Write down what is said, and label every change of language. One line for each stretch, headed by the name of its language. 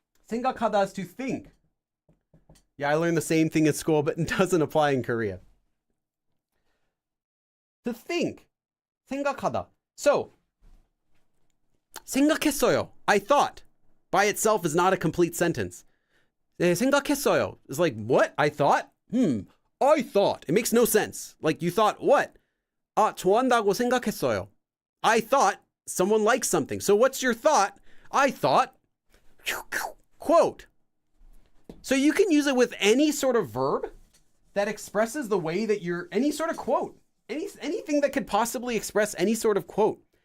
English: 생각하다 is to think. Yeah, I learned the same thing at school, but it doesn't apply in Korea. To think. 생각하다. So, 생각했어요. I thought. By itself is not a complete sentence. 생각했어요 is like, what? I thought? I thought. It makes no sense. Like, you thought what?
Korean: 좋아한다고 생각했어요.
English: I thought someone likes something. So what's your thought? I thought, quote. So you can use it with any sort of verb that expresses the way that you're, any sort of quote, anything that could possibly express any sort of quote.